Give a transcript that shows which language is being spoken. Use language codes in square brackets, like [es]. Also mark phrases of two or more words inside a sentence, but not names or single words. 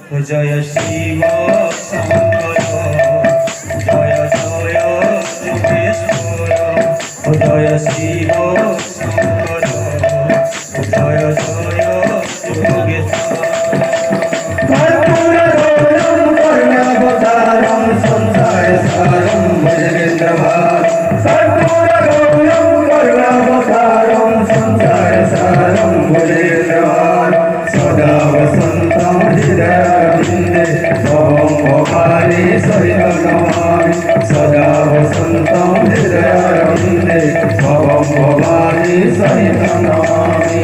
[bn] জয় শিব শঙ্কর জয় জয় যোগেশ্বর জয় শিব শঙ্কর জয় জয় যোগেশ্বর [sa] सदा वसन्तं हृदयारविन्दे भवं भवानि सहितं नमामि सदा वसन्तं हृदयारविन्दे भवं भवानि सहितं नमामि